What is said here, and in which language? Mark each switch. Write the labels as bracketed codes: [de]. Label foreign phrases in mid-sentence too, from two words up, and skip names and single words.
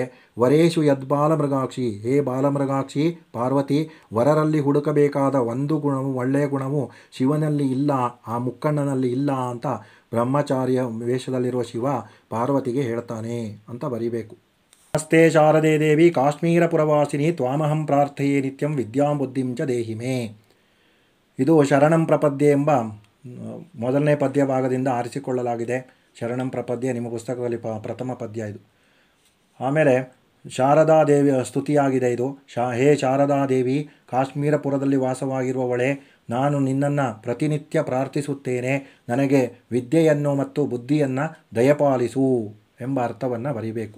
[sa] ವರೇಶು ಯದ್ಬಾಲಮೃಗಾಕ್ಷಿ, ಹೇ ಬಾಲಮೃಗಾಕ್ಷಿ [kn] ಪಾರ್ವತಿ, ವರರಲ್ಲಿ ಹುಡುಕಬೇಕಾದ ಒಂದು ಗುಣವು, ಒಳ್ಳೆಯ ಗುಣವು ಶಿವನಲ್ಲಿ ಇಲ್ಲ, ಆ ಮುಕ್ಕಣ್ಣನಲ್ಲಿ ಇಲ್ಲ ಅಂತ ಬ್ರಹ್ಮಚಾರ್ಯ ವೇಷದಲ್ಲಿರುವ ಶಿವ ಪಾರ್ವತಿಗೆ ಹೇಳ್ತಾನೆ ಅಂತ ಬರೀಬೇಕು. [sa] ನಮಸ್ತೆ ಶಾರದೆ ದೇವಿ ಕಾಶ್ಮೀರ ಪುರವಾಸಿನಿ ತ್ವಾಮಹಂ ಪ್ರಾರ್ಥಯೇ ನಿತ್ಯಂ ವಿದ್ಯಾಂ ಬುದ್ಧಿಂ ಚ ದೇಹಿ ಮೇ. [kn] ಇದು ಶರಣಂ ಪ್ರಪದ್ಯೆ ಎಂಬ ಮೊದಲನೇ ಪದ್ಯ ಭಾಗದಿಂದ ಆರಿಸಿಕೊಳ್ಳಲಾಗಿದೆ. ಶರಣಂ ಪ್ರಪದ್ಯೆ ನಿಮ್ಮ ಪುಸ್ತಕದಲ್ಲಿ ಪ್ರಥಮ ಪದ್ಯ ಇದು. ಆಮೇಲೆ ಶಾರದಾ ದೇವಿಯ ಸ್ತುತಿಯಾಗಿದೆ ಇದು. ಹೇ ಶಾರದಾ ದೇವಿ, ಕಾಶ್ಮೀರಪುರದಲ್ಲಿ ವಾಸವಾಗಿರುವವಳೆ, ನಾನು ನಿನ್ನನ್ನು ಪ್ರತಿನಿತ್ಯ ಪ್ರಾರ್ಥಿಸುತ್ತೇನೆ, ನನಗೆ ವಿದ್ಯೆಯನ್ನು ಮತ್ತು ಬುದ್ಧಿಯನ್ನು ದಯಪಾಲಿಸು ಎಂಬ ಅರ್ಥವನ್ನು ಬರೀಬೇಕು.